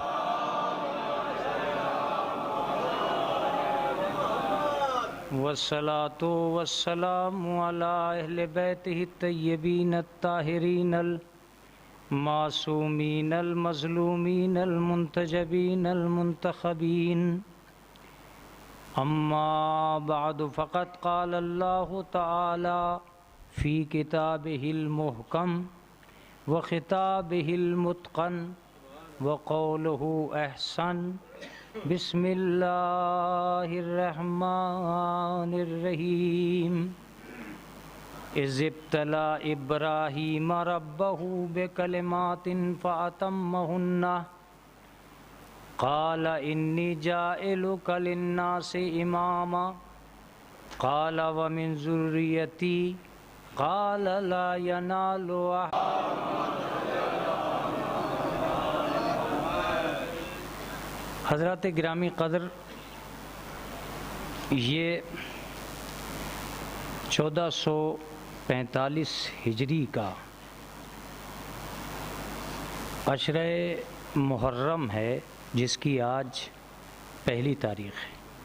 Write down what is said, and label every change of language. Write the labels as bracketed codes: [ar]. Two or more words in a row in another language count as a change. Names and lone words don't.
[ar] والصلاة والسلام على أهل بيته الطيبين الطاهرين المعصومين المظلومين المنتجبين المنتخبين. أما بعد فقد قال الله تعالى في كتابه المحكم وخطابه المتقن وقوله أحسن. بسم الله الرحمن الرحيم. إذ ابتلى إبراهيم ربه بكلمات فأتمهن قال إني جاعلك للناس إماما قال ومن ذريتي قال لا ينال [ur] حضرت گرامی قدر, یہ 1445 ہجری کا عشرۂ محرم ہے، جس کی آج پہلی تاریخ ہے.